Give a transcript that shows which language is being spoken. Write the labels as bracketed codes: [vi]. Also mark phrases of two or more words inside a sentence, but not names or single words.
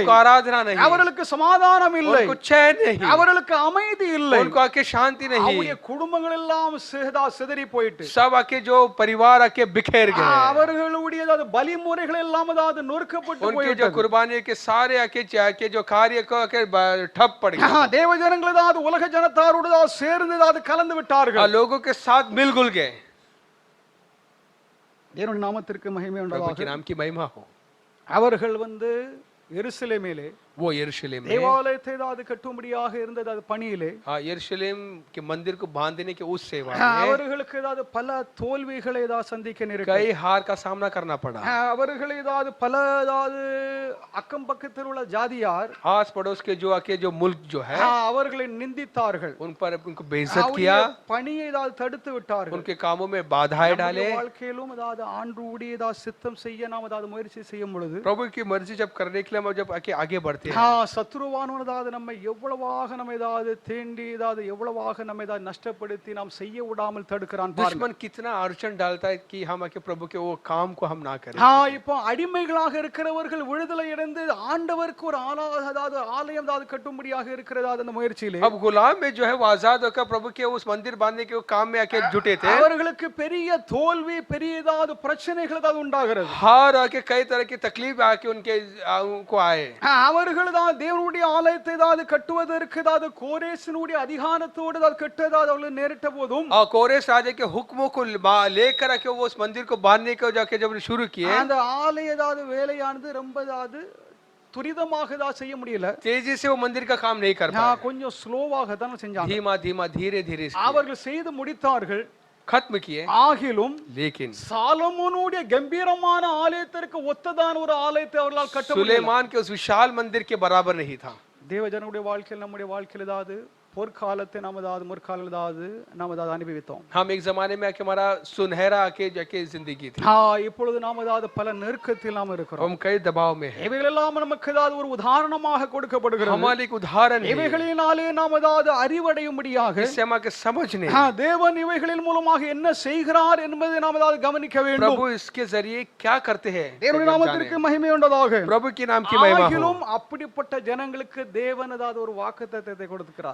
[hi] उनको आराधना नहीं, [ta] அவர்களுக்கு சமாதானம் இல்லை, [hi] उनको चैन नहीं, [ta] அவர்களுக்கு அமைதி இல்லை. [hi] उनको आके शांति नहीं, [ta] அவருடைய குடும்பங்கள் எல்லாம் சிதறி போயிட்டு, [hi] सब आके जो परिवार आके बिखेर गए, [ta] அவர்களுடைய ஏதாவது பலிமுறைகள் எல்லாம் ஏதாவது நொறுக்கப்பட்டு [hi] उनके जो [ta] போயிட்டு, [hi] कुर्बानी के सारे आके जो कार्य को आके ठप पड़ गए, [ta] தேவ ஜனங்கள் ஏதாவது உலக ஜனத்தாரோடு ஏதாவது சேர்ந்து ஏதாவது கலந்து விட்டார்கள். [hi] लोगों के साथ मिलजुल गए। [ta] தேவனுடைய நாமத்திற்கு மகிமை [hi] प्रभु के [ta] உண்டாவதாக. [hi] नाम की महिमा हो। [ta] அவர்கள் எருசலேமிலே [hi] वो यरूशलेम में, [ta] தேவாலயத்தை ஏதாவது கட்டும்படியாக இருந்தது அது பணியிலே, [hi] यरूशलेम के मंदिर को बांधने के उस सेवा में [ta] அவர்களுக்கு ஏதாவது பல தோல்விகளை ஏதாவது சந்திக்க நேரிட்டது. [hi] कई हार का सामना करना पड़ा। [ta] அவர்கள் ஏதாவது பல ஏதாவது அக்கம் பக்கத்தில் உள்ள ஜாதியார் [hi] आस पड़ोस के जो आके जो मुल्क जो है [ta] அவர்களை நிந்தித்தார்கள், [hi] उन पर उनको बेइज्जत किया, [ta] பணியை ஏதாவது தடுத்து விட்டார்கள். [hi] उनके कामों में बाधाएं डाले। [ta] நம்முடைய வாழ்க்கையிலும் ஏதாவது ஆண்டவருடைய ஏதாவது சித்தம் செய்ய நாம் ஏதாவது முயற்சி செய்யும் பொழுது, [hi] प्रभु की मर्जी जब करने के लिए हम जब आगे बढ़ते हैं, [ta] சத்துருவானவன் ஏதாவது நம்ம எவ்வளவாக நம்ம ஏதாவது தேண்டி ஏதாவது எவ்வளவாக நம்ம ஏதாவது நஷ்டப்படுத்தி நாம் செய்ய விடாமல் தடுக்கிறான் பாருங்க. [hi] दुश्मन कितना अड़चन डालता है कि हम आके प्रभु के वो काम को हम ना करें। [ta] இப்போ அடிமைகளாக இருக்கிறவர்கள் விடுதலை அடைந்து ஆண்டவருக்கு ஒரு அதாவது ஆலயம் ஏதாவது கட்டும்படியாக இருக்கிறதா அந்த முயற்சியிலே, [hi] अब गुलाम में जो है वो आजाद होकर प्रभु के उस मंदिर बांधने के वो काम में आके जुटे थे, [ta] அவர்களுக்கு பெரிய தோல்வி பெரிய ஏதாவது பிரச்சனைகள் ஏதாவது உண்டாகிறது. [hi] हार आके कई तरह की तकलीफ आके उनको आए। [ta] அவர்கள் தான் தேவனுடைய ஆலயத்தை ஏதாவது கட்டுவதற்கு ஏதாவது கோரேசினுடைய அதிகாரத்தோடு ஏதாவது கட்டுவதாவது அவர்கள் நேரிட்ட போதும், [hi] और कोरेश राजा के हुक्मों को लेकर आके वो उस मंदिर को बांधने को जाके जब शुरू किए, [ta] அந்த ஆலய ஏதாவது வேலையானது ரொம்ப ஏதாவது துரிதமாக ஏதாவது செய்ய முடியல, [hi] तेजी से वो मंदिर का काम नहीं कर पाए, [ta] கொஞ்சம் ஸ்லோவாக தான் செஞ்சாங்க. [hi] धीमा धीमा धीरे धीरे [ta] அவர்கள் செய்து முடித்தார்கள். [hi] खत्म किए, [ta] ஆகிலும் [hi] लेकिन [ta] சாலமோனுடைய கம்பீரமான ஆலயத்திற்கு ஒத்ததான ஒரு ஆலயத்தை அவர்களால் கட்ட முடியல. [hi] सुलेमान के उस विशाल मंदिर के बराबर नहीं था। [ta] தேவஜனனுடைய வாழ்க்கையில் நம்முடைய வாழ்க்கையில் ஏதாவது பொற்காலத்தை நாம் ஏதாவது முற்காலம் ஏதாவது நாம் ஏதாவது அனுபவித்தோம். [hi] हम एक जमाने में आके हमारा सुनहरा आके जाके जिंदगी थी, [ta] இப்பொழுது நாம் ஏதாவது பல நெருக்கத்தில் நாம் இருக்கிறோம். [hi] हम कई दबाव में हैं। [ta] இவைகளெல்லாம் நமக்கு ஏதாவது ஒரு உதாரணமாக கொடுக்கப்படுகிறது. [hi] हमारे एक उदाहरण है, [ta] இவைகளினாலே நாம் ஏதாவது அறிவடையும்படியாக [hi] इससे हम आके समझने [ta] தேவன் இவைகளின் மூலமாக என்ன செய்கிறார் என்பதை நாம் ஏதாவது கவனிக்க வேண்டும். [hi] प्रभु इसके जरिए क्या करते हैं, [ta] தேவனுடைய நாமத்திற்கு மகிமை உண்டாதாக. [hi] प्रभु के नाम की महिमा हो। [ta] ஆகிலும் அப்படிப்பட்ட ஜனங்களுக்கு தேவன் ஏதாவது ஒரு வாக்குத்தத்தத்தை கொடுக்கிறார்.